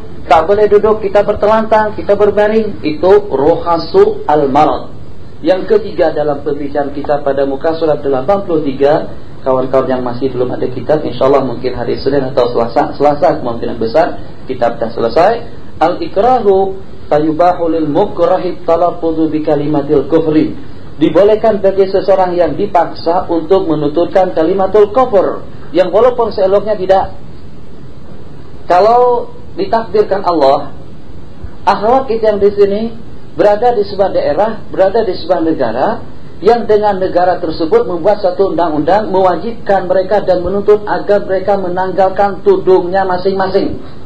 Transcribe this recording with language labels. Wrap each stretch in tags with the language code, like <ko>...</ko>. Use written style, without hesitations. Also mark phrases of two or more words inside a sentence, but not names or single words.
<ms>Tak boleh duduk, kita bertelantang, kita berbaring.</ms> <ar>Itu رخص المرض.</ar> <ms>Yang ketiga dalam pembicaraan kita pada muka surat 83. Kawan-kawan yang masih belum ada kitab,</ms> <ar>إن شاء الله</ar> <ms>mungkin hari Senin atau Selasa kemungkinan besar kitab dah selesai.</ms> <ar>الإكراه فيباح للمكره التلفظ بكلمة الكفر.</ar> <ms>Dibolehkan bagi seseorang yang dipaksa untuk menuturkan</ms> <ar>كلمة الكفر,</ar> <ms>yang walaupun seeloknya tidak. Kalau ditakdirkan Allah, akhlak kita yang di sini berada di sebuah daerah, berada di sebuah negara, yang dengan negara tersebut membuat satu undang-undang mewajibkan mereka dan menuntut agar mereka menanggalkan tudungnya masing-masing.</ms>